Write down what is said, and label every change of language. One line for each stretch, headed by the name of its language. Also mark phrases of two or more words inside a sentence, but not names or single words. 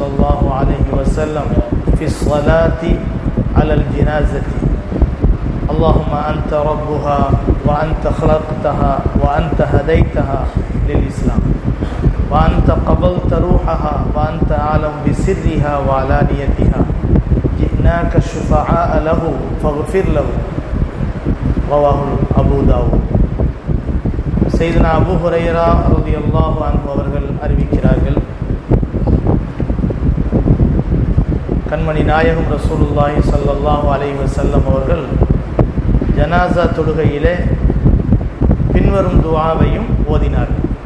Arabic: الله عليه وسلم في الصلاة على الجنازة: اللهم أنت ربها وأنت خلقتها وأنت هديتها للإسلام وأنت قبلت روحها وأنت أعلم بسرها وعلانيتها جئناك الشفعاء له فاغفر له. رواه أبو داود.
Tamil: سيدنا அபூ ஹுரைரா
Arabic: رضي الله عنه
Tamil: அவர்கள் அறிவிக்கிறார்கள், கண்மணி நாயகம்
Arabic: رسول الله صلى الله عليه وسلم
Tamil: அவர்கள் ஜனாசா தொழுகையிலே பின்வரும் துஆவையும் ஓதினார்கள்.